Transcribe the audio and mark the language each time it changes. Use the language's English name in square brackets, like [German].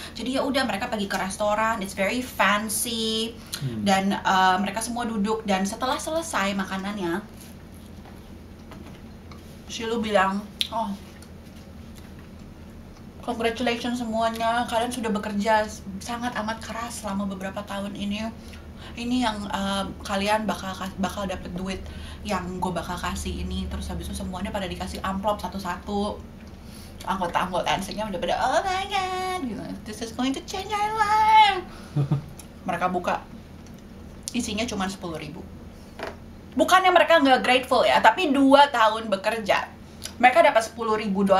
[Indonesian] Jadi ya udah, mereka pergi ke restoran, [English] it's very fancy, [Indonesian] dan mereka semua duduk, dan setelah selesai makanannya, si Lu bilang, congratulations semuanya, kalian sudah bekerja sangat amat keras selama beberapa tahun ini. Ini yang kalian bakal dapet duit yang gue bakal kasih ini. Terus habis itu semuanya pada dikasih amplop satu-satu. Anggota NSYNC-nya udah pada, [English] oh my god, this is going to change our life. [Indonesian] Mereka buka, isinya cuma 10.000. Bukannya mereka nggak grateful ya, tapi 2 tahun bekerja, mereka dapat $10.000.